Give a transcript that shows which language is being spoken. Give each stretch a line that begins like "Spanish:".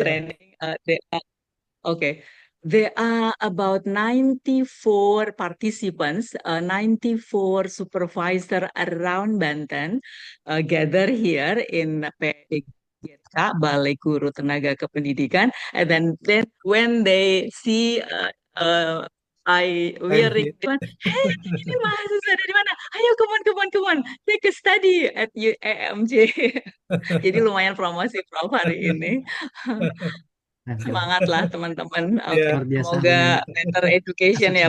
English: training, okay. There are about 94 participants, 94 supervisor around Banten gather here in PDGK, Balai Guru Tenaga Kependidikan. And then when they see I wearing Thank you.
Indonesian: one, hey, ini mahasiswa dari mana?
English: Ayo, come on, take a study at UMJ.
Indonesian: Jadi lumayan promosi Prof hari ini. Semangat lah teman-teman. Oke, Ya, Luar biasa. semoga
English: better education
Indonesian: ya,